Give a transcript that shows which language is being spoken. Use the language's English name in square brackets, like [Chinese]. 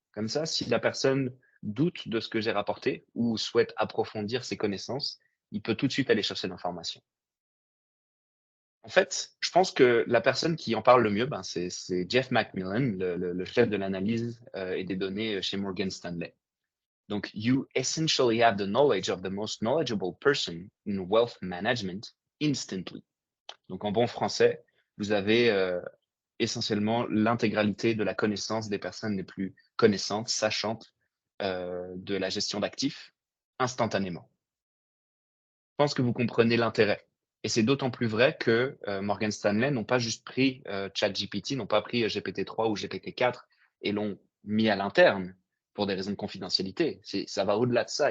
[French] Comme ça, si la personne doute de ce que j'ai rapporté ou souhaite approfondir ses connaissances, il peut tout de suite aller chercher l'information. En fait, je pense que la personne qui en parle le mieux, c'est Jeff McMillan, le chef de l'analyse et des données chez Morgan Stanley. [English] Donc, you essentially have the knowledge of the most knowledgeable person in wealth management instantly. [French] Donc, en bon français, vous avez essentiellement l'intégralité de la connaissance des personnes les plus connaissantes, sachantes de la gestion d'actifs instantanément. Je pense que vous comprenez l'intérêt. Et c'est d'autant plus vrai que Morgan Stanley n'ont pas juste pris ChatGPT, n'ont pas pris GPT-3 ou GPT-4 et l'ont mis à l'interne pour des raisons de confidentialité. Ça va au-delà de ça.